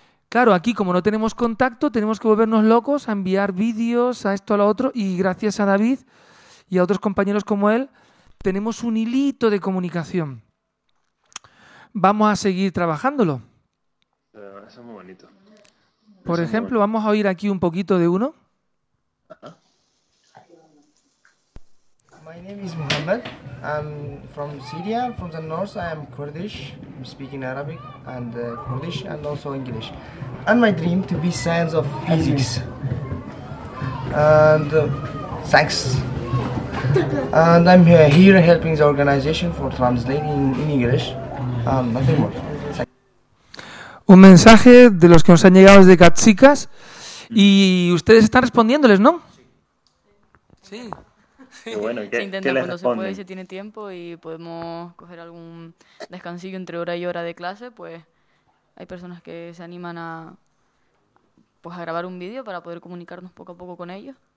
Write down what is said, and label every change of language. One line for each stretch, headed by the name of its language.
Spanish: Claro, aquí como no tenemos contacto, tenemos que volvernos locos a enviar vídeos a esto, a lo otro, y gracias a David y a otros compañeros como él, tenemos un hilito de comunicación. Vamos a seguir trabajándolo. Eso es muy bonito. Por ejemplo, vamos a oír aquí un poquito de uno.
English: My name is Mohammed. I'm from Syria, from the north. I am Kurdish. I'm speaking Arabic and Kurdish and also English. And my dream to be science of physics. And thanks. And I'm here helping the organization for translating in English. Nothing more.
Spanish: Un mensaje de los que nos han llegado desde Catsicas y ustedes están respondiéndoles, ¿no? Sí. Qué bueno, ¿qué, se intenta ¿qué les cuando responden? Se puede y se tiene tiempo y podemos coger algún descansillo entre hora y hora de clase, pues hay personas que se animan a, pues, a grabar un vídeo para poder comunicarnos poco a poco con ellos.